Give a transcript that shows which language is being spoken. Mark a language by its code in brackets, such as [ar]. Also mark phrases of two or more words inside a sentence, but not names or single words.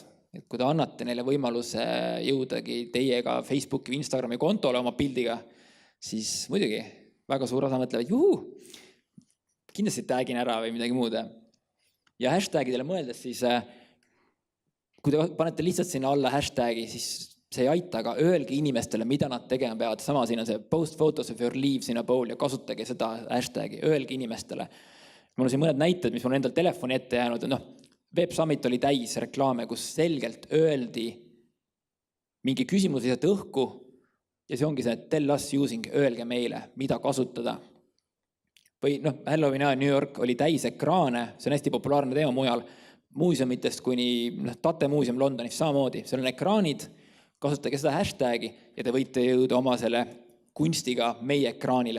[et] Et kui te annate neile võimaluse jõudagi teiega Facebooki või Instagrami kontole oma pildiga, siis muidugi väga suur osa mõtlevad, kindlasti tagin ära või midagi muud. Ja hashtagidele mõeldes siis, kui te panete lihtsalt sinna alla hashtagi, siis see ei aita, aga öelge inimestele, mida nad tegema peavad. Sama siin on see [en] post photos of your leaves in a bowl [et] ja kasutage seda hashtagi, öelge inimestele. Mul on siin mõned näited, mis mul endal telefoni ette jäänud. Web Summit oli täis reklaame, kus selgelt öeldi mingi küsimus lihtsalt õhku ja see ongi see [en] tell us using, [et] öelge meile, mida kasutada. Või Halloween ajal New York oli täis ekraane, see on hästi populaarne teema mujal, muuseumitest kuni Tate muuseum Londonis samamoodi, seal on ekraanid, kasutage seda hashtagi ja te võite jõuda oma selle kunstiga meie ekraanile.